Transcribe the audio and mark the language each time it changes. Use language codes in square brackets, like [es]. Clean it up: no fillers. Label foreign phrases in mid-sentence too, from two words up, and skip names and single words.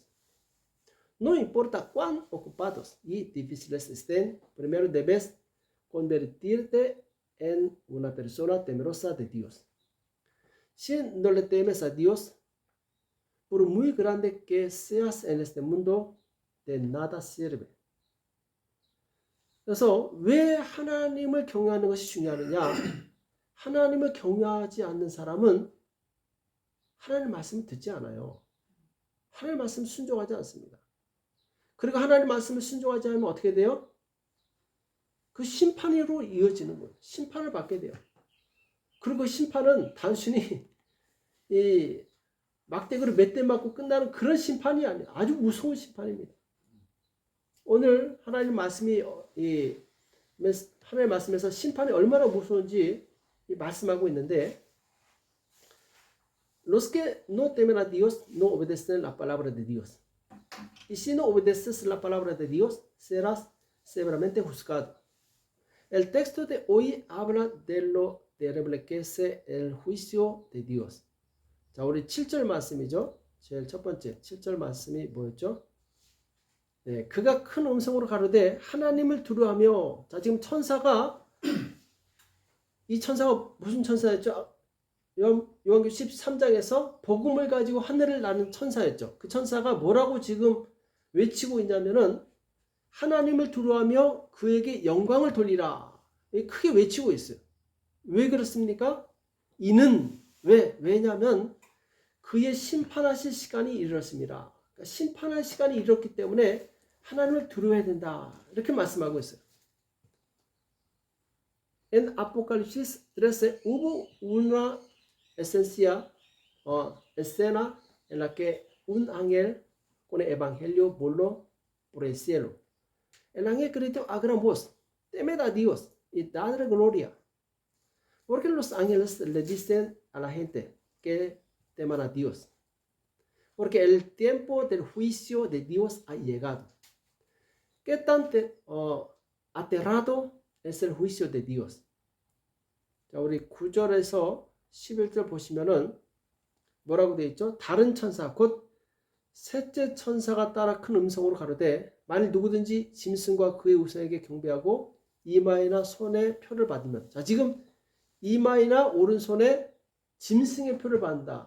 [es] No importa cuán ocupados y difíciles estén, primero debes convertirte en una persona temerosa de Dios. Si no le temes a Dios, por muy grande que seas en este mundo, de nada sirve. [ko] 그래서 왜 하나님을 경외하는 것이 중요하느냐? 하나님을 경외하지 않는 사람은 하나님 말씀을 듣지 않아요. 하나님 말씀 순종하지 않습니다. 그리고 하나님 말씀을 순종하지 않으면 어떻게 돼요? 그 심판으로 이어지는 거예요. 심판을 받게 돼요. 그리고 심판은 단순히 이 막대기로 몇 대 맞고 끝나는 그런 심판이 아니에요. 아주 무서운 심판입니다. 오늘 하나님 말씀이 하나님 말씀에서 심판이 얼마나 무서운지 말씀하고 있는데, [es] los que no temen a Dios no obedecen la palabra de Dios. Y si no obedeces la palabra de Dios, serás severamente juzgado. El texto de hoy habla de lo terrible que es el juicio de Dios. [ko] 자, 우리 7절 말씀이죠. 제일 첫 번째 7절 말씀이 뭐였죠? 네, 그가 큰 음성으로 가로되 하나님을 두려워하며. 자, 지금 천사가, 이 천사가 무슨 천사였죠? 요한계시록 13장에서 복음을 가지고 하늘을 나는 천사였죠. 그 천사가 뭐라고 지금 외치고 있냐면은 하나님을 두려워하며 그에게 영광을 돌리라. 크게 외치고 있어요. 왜 그렇습니까? 이는 왜냐하면 그의 심판하실 시간이 이르렀습니다. 그러니까 심판할 시간이 이르렀기 때문에 하나님을 두려워해야 된다. 이렇게 말씀하고 있어요. [es] En Apocalipsis 13 hubo una escena en la que un ángel con el evangelio voló por el cielo. El ángel gritó a gran voz, temed a Dios y dadle gloria. Porque los ángeles le dicen a la gente que teman a Dios. Porque el tiempo del juicio de Dios ha llegado. ¿Qué tan aterrado es el juicio de Dios? [ko] 자, 우리 9절에서 11절 보시면은 뭐라고 되어 있죠? 다른 천사 곧 셋째 천사가 따라 큰 음성으로 가로되 만일 누구든지 짐승과 그의 우상에게 경배하고 이마에나 손에 표를 받으면, 자, 지금 이마에나 오른손에 짐승의 표를 받는다.